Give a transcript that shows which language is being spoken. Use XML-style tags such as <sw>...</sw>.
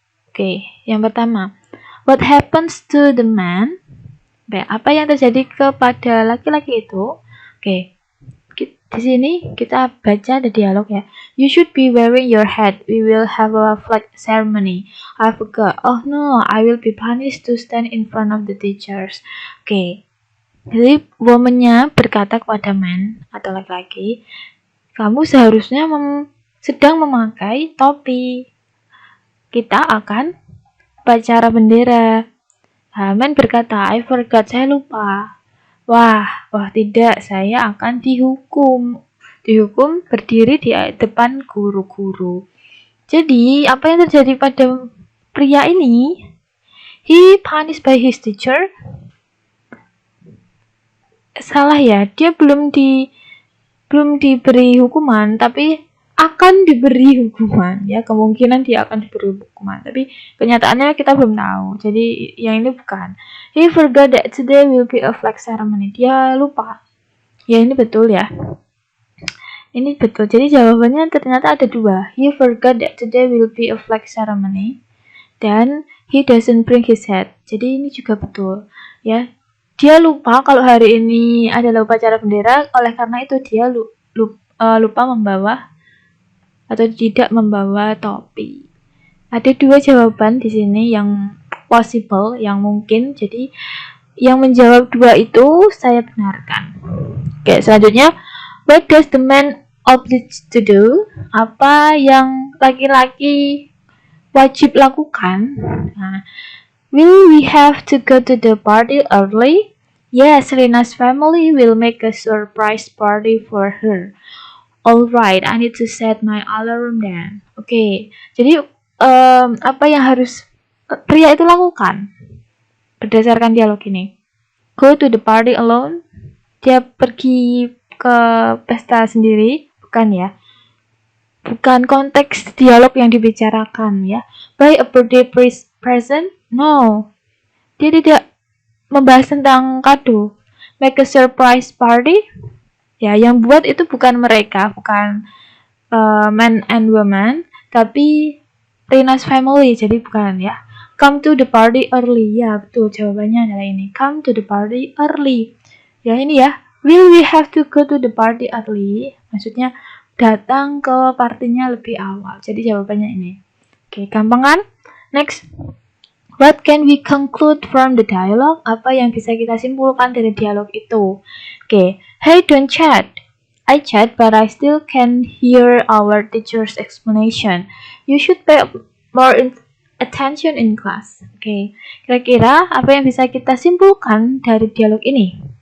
<en>Oke,</en> <id>yang pertama,</id> <en>what happens to the man?</en> <id>Apa yang terjadi kepada laki-laki itu? Oke, di sini kita baca ada dialog ya.</id> <en>You should be wearing your hat. We will have a flag ceremony. I forgot. Oh no, I will be punished to stand in front of the teachers.</en> <id>Oke, jadi woman-nya berkata kepada man atau laki-laki, kamu seharusnya sedang memakai topi. Kita akan upacara bendera. Man berkata,</id> <en>I forgot,</en> <id>saya lupa. Wah tidak, saya akan dihukum. Dihukum berdiri di depan guru-guru. Jadi, apa yang terjadi pada pria ini?</id> <en>He punished by his teacher.</en> <id>Salah ya, dia belum diberi hukuman, tapi akan diberi hukuman ya, kemungkinan dia akan diberi hukuman, tapi kenyataannya kita belum tahu. Jadi yang ini bukan.</id> <en>He forgot that today will be a flag ceremony.</en> <id>Dia lupa. Ya, ini betul ya. Ini betul. Jadi jawabannya ternyata ada dua.</id> <en>He forgot that today will be a flag ceremony. Dan he doesn't bring his hat.</en> <id>Jadi ini juga betul ya. Dia lupa kalau hari ini adalah upacara bendera, oleh karena itu dia lupa membawa atau tidak membawa topi. Ada dua jawaban di sini yang possible, yang mungkin. Jadi yang menjawab dua itu saya benarkan.</id> <en>Oke, selanjutnya, what does the man obliged to do?</en> <id>Apa yang laki-laki wajib lakukan?</id> <en>Nah, will we have to go to the party early? Yes, Rena's family will make a surprise party for her. Alright, I need to set my alarm then.</en> <id>Oke, jadi apa yang harus pria itu lakukan berdasarkan dialog ini?</id> <en>Go to the party alone.</en> <id>Dia pergi ke pesta sendiri, bukan ya? Bukan konteks dialog yang dibicarakan ya.</id> <en>Buy a birthday present? No.</en> <id>Dia tidak membahas tentang kado. Make a surprise party? Ya, yang buat itu bukan mereka, bukan</id> <en>man and woman,</en> <id>tapi Rena's family, jadi bukan ya.</id> <en>Come to the party early.</en> <id>Ya, betul, jawabannya adalah ini.</id> <en>Come to the party early.</en> <id>Ya, ini ya.</id> <en>Will we have to go to the party early?</en> <id>Maksudnya datang ke partinya lebih awal. Jadi jawabannya ini. Oke, gampang kan? Next.</id> <en>What can we conclude from the dialogue?</en> <id>Apa yang bisa kita simpulkan dari dialog itu?</id> <en>Oke. Hey, don't chat. I chat, but I still can hear our teacher's explanation. You should pay more attention in class. Oke.</en> <id>Kira-kira apa yang bisa kita simpulkan dari dialog ini?</id>